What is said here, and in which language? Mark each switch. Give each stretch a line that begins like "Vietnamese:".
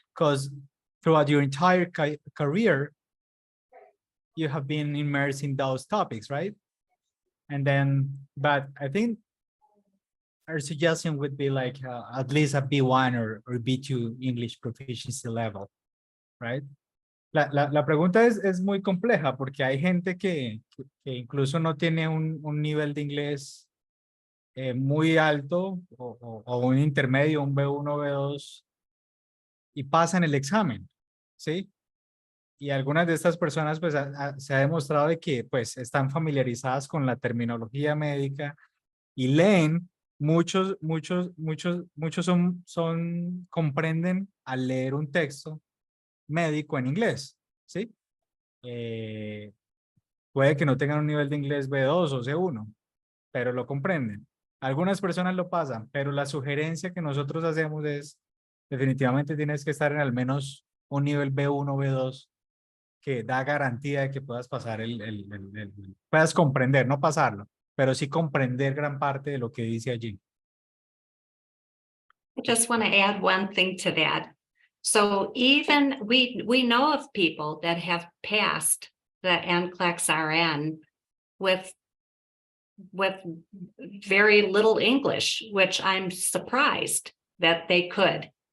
English: Because throughout your entire career, you have been immersed in those topics, right? And then, but I think our suggestion would be like at least a B1 or B2 English proficiency level, right?
Spanish: La pregunta es muy compleja porque hay gente que incluso no tiene un nivel de inglés muy alto o un intermedio, un B1, B2, y pasan el examen, ¿sí? Y algunas de estas personas pues se ha demostrado de que pues están familiarizadas con la terminología médica y leen, muchos comprenden al leer un texto médico en inglés, ¿sí? Puede que no tengan un nivel de inglés B2 o C1, pero lo comprenden. Algunas personas lo pasan, pero la sugerencia que nosotros hacemos es definitivamente tienes que estar en al menos un nivel B1, B2 que da garantía de que puedas pasar puedas comprender, no pasarlo, pero sí comprender gran parte de lo que dice allí.
English: I just want to add one thing to that. So even we know of people that have passed the NCLEX RN with very little English, which I'm surprised that they could.